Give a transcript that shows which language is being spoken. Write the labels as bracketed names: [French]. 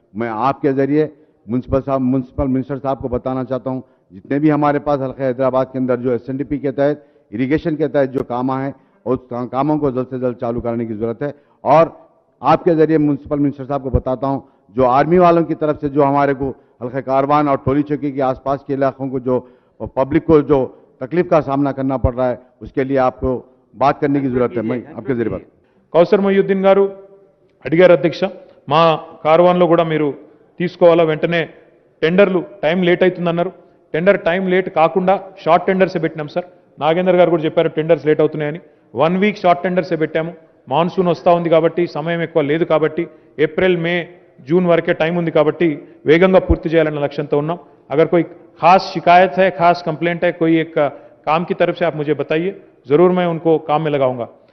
[Hindi] मैं आपके ज़रिए म्यूनसिपल मिनिस्टर साहब को बताना चाहता हूँ, जितने भी हमारे पास हल्के हैदराबाद के अंदर जो SNDP के तहत इरीगेशन के तहत जो काम है, उस कामों को जल्द से जल्द चालू कराने की ज़रूरत है। और आपके ज़रिए म्यूनसिपल मिनिस्टर साहब को बताता हूँ, जो आर्मी वालों की तरफ से जो हमारे को हल्के कारवान और टोली चौकी के आसपास के इलाकों को जो पब्लिक को जो तकलीफ का सामना करना पड़ रहा है, उसके लिए आपको बात करने की जरूरत है। मैं आपके जरिए बात [Telugu] కౌసర్ మొయ్యుద్దీన్ గారు అడిగారు అధ్యక్ష, మా కార్వాన్లో కూడా మీరు తీసుకోవాలా, వెంటనే టెండర్లు time late అవుతుందన్నారు. Tender time late కాకుండా షార్ట్ టెండర్సే పెట్టినాం సార్. నాగేందర్ గారు కూడా చెప్పారు టెండర్స్ లేట్ అవుతున్నాయని. 1 వీక్ షార్ట్ టెండర్సే పెట్టాము. మాన్సూన్ వస్తూ ఉంది కాబట్టి సమయం ఎక్కువ లేదు కాబట్టి ఏప్రిల్ మే जून వరకే టైం ఉంది కాబట్టి వేగంగా పూర్తి చేయాలన్న లక్ష్యంతో ఉన్నాం. [Hindi] अगर कोई खास शिकायत है, खास कंप्लेंट है कोई एक काम की तरफ से, आप मुझे बताइए, जरूर मैं उनको काम में लगाऊंगा.